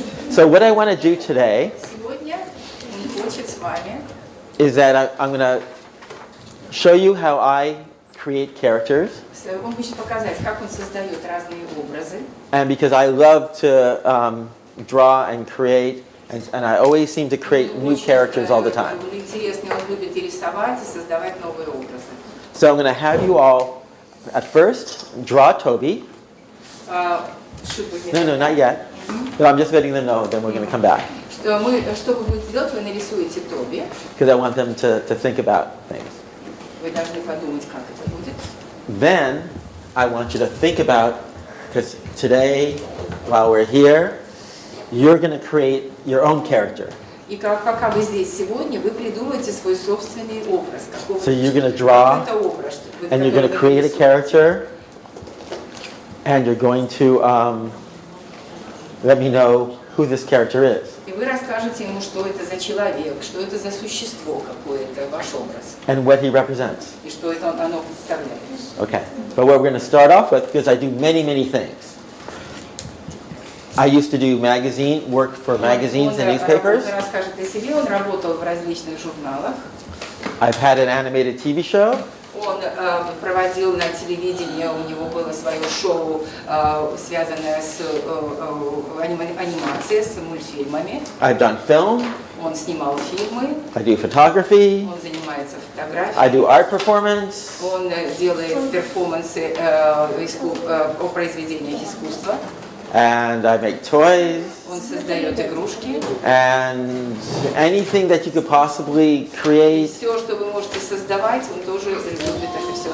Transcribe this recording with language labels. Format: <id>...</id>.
<en>So what I want to do today</en> <ru>Сегодня он хочет с вами</ru> <en>is that I'm going to show you how I create characters.</en> <ru>Он хочет показать, как он создает разные образы.</ru> <en>And because I love to draw and create, and I always seem to create new characters all the time.</en> <ru>Интересно, он любит и рисовать, и создавать новые образы.</ru> <en>So I'm going to have you all, at first, draw Toby. No, not yet. But I'm just letting them know, then we're going to come back.</en> <ru>Что вы будете делать, вы нарисуете Тоби.</ru> <en>Because I want them to think about things.</en> <ru>Вы должны подумать, как это будет.</ru> <en>Then I want you to think about, because today, while we're here, you're going to create your own character.</en> <ru>И пока вы здесь сегодня, вы придумаете свой собственный образ.</ru> <en>So you're going to draw, and you're going to create a character, and you're going to let me know who this character is.</en> <ru>И вы расскажете ему, что это за человек, что это за существо какое-то, ваш образ.</ru> <en>And what he represents.</en> <ru>И что это оно представляет.</ru> <en>Okay, but what we're going to start off with, because I do many, many things. I used to do work for magazines and newspapers.</en> <ru>Он расскажет о себе, он работал в различных журналах.</ru> <en>I've had an animated TV show.</en> <ru>Он проводил на телевидении, у него было свое шоу, связанное с анимацией, с мультфильмами.</ru> <en>I've done film.</en> <ru>Он снимал фильмы.</ru> <en>I do photography.</en> <ru>Он занимается фотографией.</ru> <en>I do art performance.</en> <ru>Он делает перформансы о произведениях искусства.</ru> <en>And I make toys.</en> <ru>Он создает игрушки.</ru> <en>And anything that you could possibly create,</en> <ru>Все, что вы можете создавать, он тоже любит это все</ru>